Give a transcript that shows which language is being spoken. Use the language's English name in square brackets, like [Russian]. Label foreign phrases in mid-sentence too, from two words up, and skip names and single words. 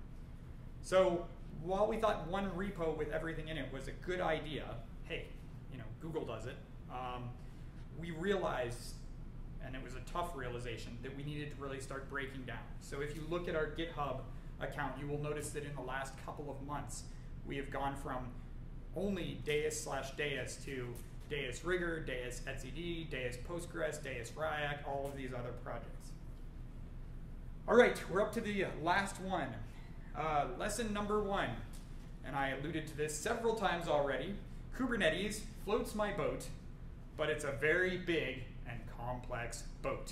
[English] So while we thought one repo with everything in it was a good idea, hey, Google does it, we realized, and it was a tough realization, that we needed to really start breaking down. So if you look at our GitHub account, you will notice that in the last couple of months, we have gone from only Deis/Deis to Deis Rigor, Deis etcd, Deis Postgres, Deis Ryak, all of these other projects. All right, we're up to the last one. Lesson number 1, and I alluded to this several times already. Kubernetes floats my boat, but it's a very big and complex boat.